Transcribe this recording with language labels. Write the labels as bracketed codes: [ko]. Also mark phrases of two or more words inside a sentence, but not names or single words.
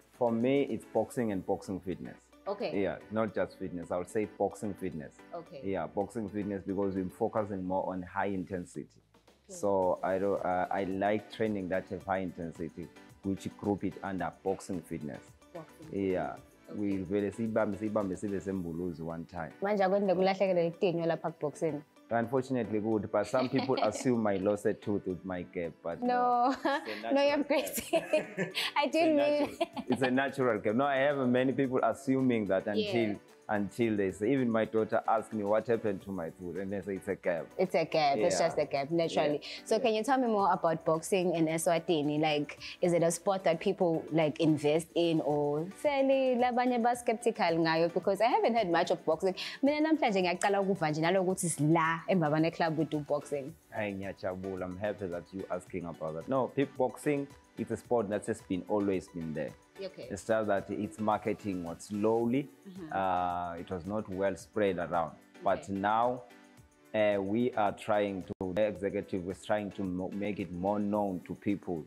[en] For me, it's boxing and boxing fitness. Okay. Yeah, not just fitness. I would say boxing fitness. Okay. Yeah, boxing fitness because we're focusing more on high intensity. So I like training that have high intensity, which group it under boxing fitness. Boxing. Yeah. [ss] We vele sibambe sibe sembuluzi [en] one time. [ss] Manje akwende kulahlekelwa itinyo lapha boxing. [en] Unfortunately good, but some people assume I lost a tooth with my gap, but no, no, you're crazy. I didn't mean it. It's a natural gap. No, I have many people assuming that until they say, even my daughter asked me what happened to my tooth, and they say it's a gap. It's a gap. It's just a gap, naturally. So can you tell me more about boxing in Eswatini? Like, is it a sport that people like invest in, or fairly [ss] labanye ba skeptical ngayo? [en] Because I haven't heard much of boxing. [ss] Mina namhlanje ngiyaqala ukuva nje nalokuthi sila embabane club [en] we do boxing. I'm happy that you asking about that. No, boxing, it's a sport that has always been there. Okay. It's just that its marketing was slowly. It was not well spread around. But now we are trying to, the executive is trying to make it more known to people.